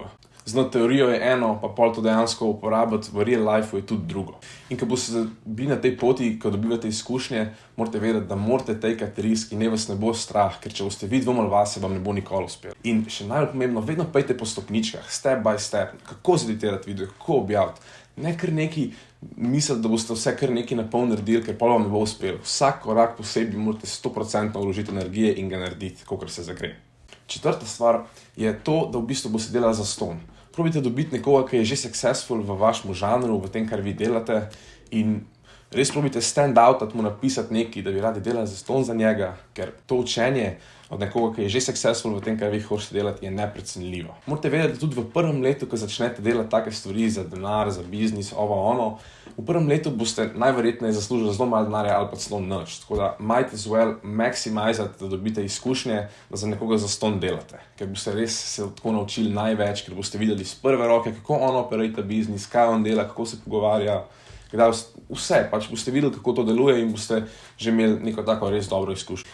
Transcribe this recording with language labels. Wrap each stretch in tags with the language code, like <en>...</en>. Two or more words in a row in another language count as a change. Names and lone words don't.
<sl>Znati teorijo je eno, pa pol to dejansko uporabiti v</sl> <en>real life</en> <sl>je tudi drugo. In ko boste bili na tej poti, ko dobivate izkušnje, morate vedeti, da morate takati risk in ne vas ne bo strah, ker če boste vi dvomili vase, vam ne bo nikoli uspelo. In še najbolj pomembno, vedno pejte po stopničkah,</sl> <en>step by step,</en> <sl>kako zeditirati video, kako objaviti. Ne kar neki misliti, da boste vse kar neki napol naredili, ker pol vam ne bo uspelo. Vsak korak posebej morate 100% vložiti energije in ga narediti, kakor se zagre. Četrta stvar je to, da v bistvu boste delali zastonj. Probite dobiti nekoga, ki je že successful v vašem žanru, v tem, kar vi delate in res probite</sl> <en>stand out,</en> <sl>mu napisati nekaj, da bi radi delali zastonj za njega, ker to učenje od nekoga, ki je že successful v tem, kar vi hočete delati, je neprecenljivo. Morate vedeti, da tudi v prvem letu, ko začnete delati take stvari za denar, za biznis, v prvem letu boste najverjetneje zaslužili zelo malo denarja ali pa celo nič. Tako da</sl> <en>might as well</en> <sl>maximizati, da dobite izkušnje, da za nekoga zastonj delate. Ker boste res se tako naučili največ, ker boste videli iz prve roke, kako on operata biznis, kaj on dela, kako se pogovarja. Vse, pač boste videli, kako to deluje in boste že imeli neko tako res dobro izkušnjo.</sl>